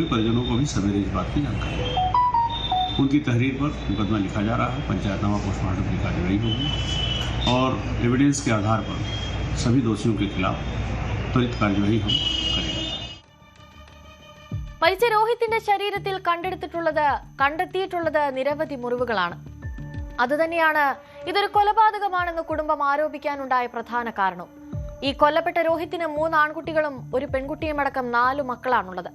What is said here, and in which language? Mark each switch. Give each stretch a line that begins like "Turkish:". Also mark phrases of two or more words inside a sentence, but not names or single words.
Hindi: परिजनों को भी सवेरे इस बात की जानकारी है। उनकी तहरीर पर मुकदमा लिखा जा रहा है, पंचायतनामा पोस्टमार्टम की कार्यवाही होगी और एविडेंस के आधार पर सभी दोषियों के खिलाफ त्वरित कार्यवाही हम करेंगे।
Malayalam: മരിച്ച രോഹിത്തിന്റെ ശരീരത്തിൽ കണ്ടെത്തിയിട്ടുള്ളത് നിരവധി മുറിവുകളാണ്. അതുതന്നെയാണ് ഇതൊരു കൊലപാതകമാണെന്ന് കുടുംബം ആരോപിക്കാനുണ്ടായ പ്രധാന കാരണം. ഈ കൊല്ലപ്പെട്ട രോഹിത്തിന് 3 ആൺകുട്ടികളും ഒരു പെൺകുട്ടിയുമടക്കം 4 മക്കളാണുള്ളത്.